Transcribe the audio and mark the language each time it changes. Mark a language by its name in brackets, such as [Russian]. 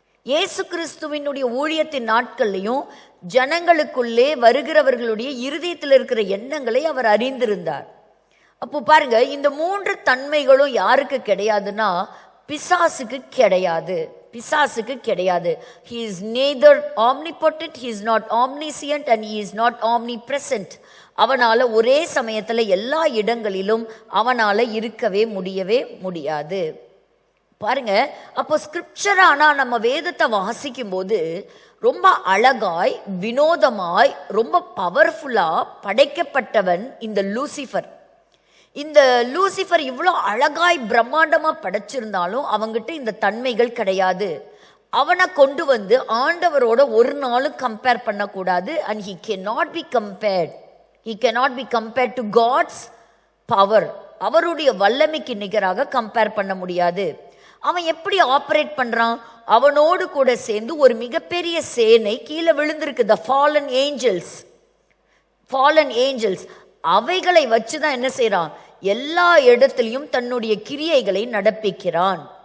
[Tamil] இயேசு கிறிஸ்துவினுடைய ஊழியத்தின் நாட்கள்லையும் ஜனங்களுக்குள்ளே வருகிறவர்களுடைய இருதயத்தில் இருக்கிற எண்ணங்களை அவர் அறிந்திருந்தார். அப்போ பாருங்க, இந்த 3 தன்மைகளும் யாருக்கு கிடையாதுன்னா பிசாசுக்கு கிடையாது. பிசாசுக்கு கிடையாது. [English] He is neither omnipotent, he is not omniscient and he is not omnipresent. [Tamil] அவனால ஒரே சமயத்துல எல்லா இடங்களிலும் அவனால இருக்கவே முடியவே முடியாது. பாருங்க, அப்போ ஸ்கிரிப்சர் ஆனா நம்ம வேதத்தை வாசிக்கும் போது ரொம்ப அழகாய், வினோதமாய், ரொம்ப பவர்ஃபுல்லா படைக்கப்பட்டவன் இந்த லூசிஃபர். இந்த லூசிஃபர் இவ்வளோ அழகாய் பிரம்மாண்டமா படைச்சிருந்தாலும் அவங்கிட்ட இந்த தன்மைகள் கிடையாது. அவனை கொண்டு வந்து ஆண்டவரோட ஒரு நாளும் கம்பேர் பண்ணக்கூடாது. [English] And he cannot be compared. He cannot be compared to God's power. [Tamil] அவருடைய வல்லமைக்கு நிகராக கம்பேர் பண்ண முடியாது. அவன் எப்படி ஆபரேட் பண்றான்? அவனோடு கூட சேர்ந்து ஒரு மிகப்பெரிய சேனை கீழே விழுந்திருக்கு, [English] the fallen angels. [Tamil] fallen angels அவைகளை வச்சுதான் என்ன செய்யறான், எல்லா இடத்திலையும் தன்னுடைய கிரியைகளை நடப்பிக்கிறான்.